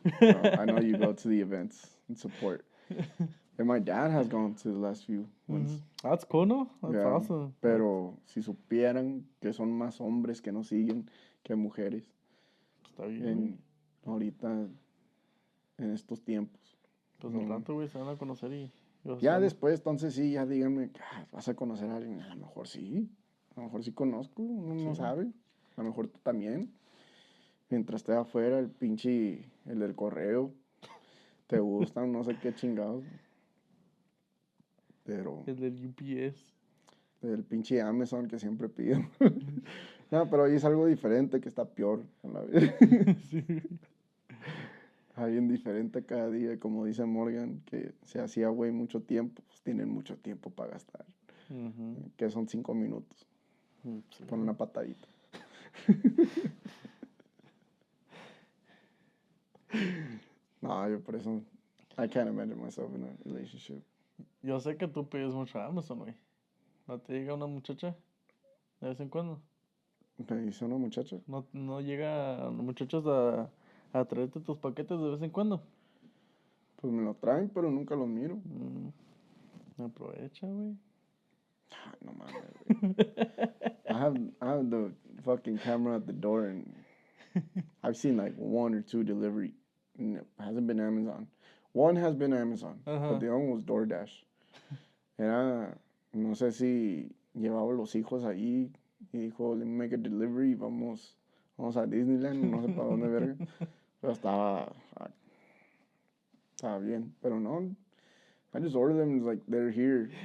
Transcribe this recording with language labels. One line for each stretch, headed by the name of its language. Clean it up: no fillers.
English: No, I know you go to the events and support. And my dad has gone to the last few ones. That's cool, ¿no? That's Yeah, awesome.
Spanish: pero si supieran que son más hombres que nos siguen que mujeres. Está bien. Ahorita, en estos tiempos. Pues al rato, güey, se van a conocer y... Ya después, entonces sí, ya díganme, ¿vas a conocer a alguien? A lo mejor sí conozco, uno no sabe. A lo mejor tú también. Mientras esté afuera, el del correo, te gustan, no sé qué chingados. Pero... El del UPS. El pinche Amazon que siempre pido. No, pero ahí es algo diferente que está peor a la vez. Sí. Hay un diferente cada día, como dice Morgan, que se hacía güey mucho tiempo, pues tienen mucho tiempo para gastar. Que son 5 minutos. Sí. Con una patadita. No, yo por eso,
English: I can't imagine myself in a relationship.
Spanish: Yo sé que tú pides mucho a Amazon, güey. ¿No te llega una muchacha de vez en cuando? Me dice una muchacha. ¿No llega muchachos a traerte tus paquetes de vez en cuando? Pues me lo traen, pero nunca los miro. Aprovecha, güey. Ay, no mames, güey.
English: I have the fucking camera at the door and I've seen like 1 or 2 delivery. And it hasn't been Amazon. One has been Amazon, but the other one was DoorDash.
Spanish: Era, no sé si llevaba los hijos ahí y dijo,
English: let me make a delivery,
Spanish: vamos a Disneyland, no sé para dónde verga. Pero estaba bien, pero no.
English: I just ordered them, it's like, they're here.